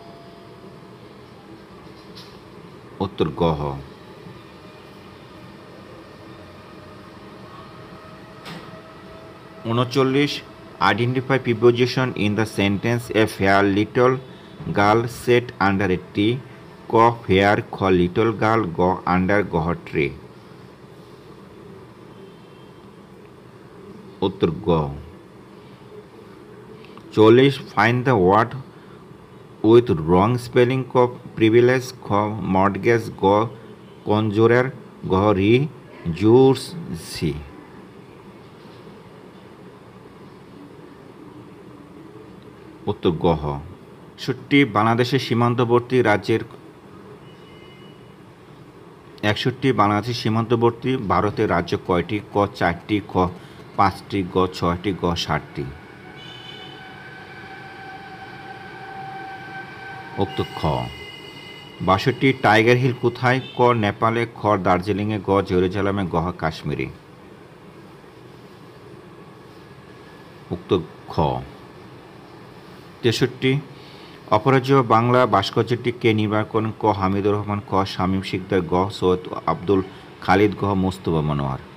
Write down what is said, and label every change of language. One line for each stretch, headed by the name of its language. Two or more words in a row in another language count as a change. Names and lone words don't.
Bangla: উত্তর গ
English: 39 Identify preposition in the sentence a fair little girl sat under a tree ক fair খ little girl গ under গ tree
Bangla: উত্তর গ
English: 40 Find the word with wrong spelling ক privilege খ mortgage গ conjurer গ regency
Bangla: উত্তর গ 61 বাংলাদেশের সীমান্তবর্তী রাজ্যের 61 বাংলাদেশের সীমান্তবর্তী ভারতের রাজ্য কয়টি ক 4টি খ 5টি গ 6টি গ 7টি উত্তর খ 62 টাইগার হিল কোথায় ক নেপালে খ দার্জিলিংয়ে গ জেরুজালেমে গ কাশ্মীরে উত্তর খ 63 অপরাজেয় বাংলা ভাস্কর্যটি কে নির্মাণ করেন ক হামিদুর রহমান খ শামীম শিকদার গ সৈয়দ আব্দুল খালিদ গ মোস্তফা মনোয়ার